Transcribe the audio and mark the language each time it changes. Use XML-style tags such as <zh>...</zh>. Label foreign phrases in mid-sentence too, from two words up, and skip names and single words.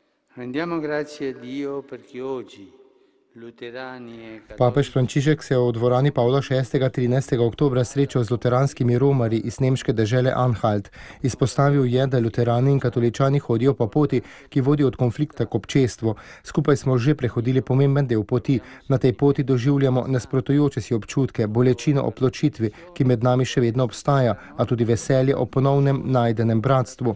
<it>Rendiamo grazie a Dio perché oggi luterani e</it> <sl>Papež</sl> <it>cattolici</it> <sl>Frančišek se je v dvorani Pavla VI. 13. oktobra srečal z luteranskimi romarji iz nemške dežele Anhalt. Izpostavil je, da luterani in katoličani hodijo po poti, ki vodi od konflikta k občestvu. Skupaj smo že prehodili pomemben del poti. Na tej poti doživljamo nasprotujoče si občutke, bolečino ob ločitvi, ki med nami še vedno obstaja, a tudi veselje o ponovnem najdenem bratstvu.</sl>